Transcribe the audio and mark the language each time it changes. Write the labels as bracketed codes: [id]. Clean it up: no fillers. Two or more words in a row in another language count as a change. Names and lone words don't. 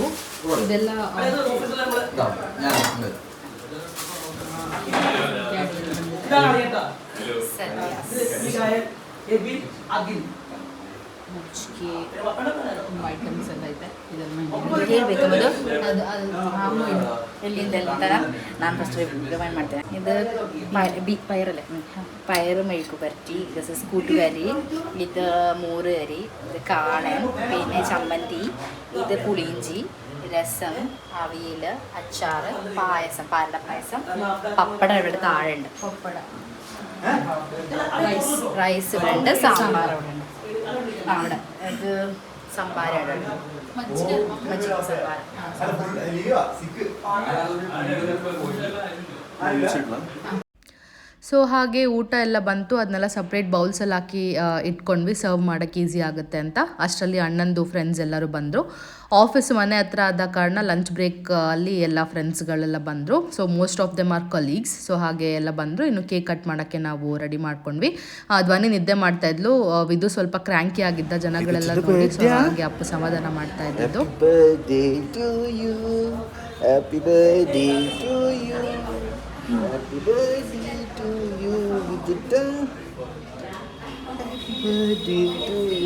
[kn] ಇದೆಲ್ಲ ಮುಚ್ಚಿಗೆ ತುಂಬ ಐಟಮ್ಸ್ ಎಲ್ಲ ಐತೆ. ಎಲ್ಲಿಂದೆಲ್ಲ ನಾನು ಫಸ್ಟ್ ರಿಮೈಂಡ್ ಮಾಡ್ತೇನೆ. [ml] ഇത് പയറല്ലേ, പയറ് മെഴുക്ക് പുരട്ടി, ഇത് കൂട്ടുകറി, ഇത് മോര് കറി, ഇത് കാളൻ, പിന്നെ ചമ്മന്തി, ഇത് പുളിയിഞ്ചി, രസം, അവിയൽ, അച്ചാറ്, പായസം, പാലട പായസം, പപ്പടം ഇവിടെ താഴെ ഉണ്ട്. പപ്പട റൈസ് ഇവിടെ ഉണ്ട്, സാമ്പാർ അവിടെ ഉണ്ട്. അവിടെ ഇത് സംഭാര അവിടെ ഉണ്ട്, മജ്ജിക സംഭാര. [kn] ಸೊ ಹಾಗೆ ಊಟ ಎಲ್ಲ ಬಂತು, ಅದನ್ನೆಲ್ಲ [en] separate bowls [kn] ಹಾಕಿ ಇಟ್ಕೊಂಡ್ವಿ, ಸರ್ವ್ ಮಾಡೋಕ್ಕೆ ಈಸಿ ಆಗುತ್ತೆ ಅಂತ. ಅಷ್ಟರಲ್ಲಿ ಅಣ್ಣಂದು ಫ್ರೆಂಡ್ಸ್ ಎಲ್ಲರೂ ಬಂದರು. ಆಫೀಸ್ ಮನೆ ಹತ್ರ ಆದ ಕಾರಣ [en] lunch break [kn] ಅಲ್ಲಿ ಎಲ್ಲ ಫ್ರೆಂಡ್ಸ್ಗಳೆಲ್ಲ ಬಂದರು. [en] So most of them are colleagues. ಸೊ [kn] ಹಾಗೆ ಎಲ್ಲ ಬಂದರು. ಇನ್ನು [en] cake cut [kn] ಮಾಡೋಕ್ಕೆ ನಾವು ರೆಡಿ ಮಾಡ್ಕೊಂಡ್ವಿ. ಧ್ವನಿ ನಿದ್ದೆ ಮಾಡ್ತಾ ಇದ್ಲು, ವಿದು ಸ್ವಲ್ಪ ಕ್ರ್ಯಾಂಕಿ ಆಗಿದ್ದ ಜನಗಳೆಲ್ಲ ನೋಡಿ. ಸೊ ಹಾಗೆ ಅಪ್ಪು ಸಮಾಧಾನ ಮಾಡ್ತಾ ಇದ್ದದ್ದು. [en] Happy birthday to you. Happy birthday to you with the tongue. Happy birthday to you.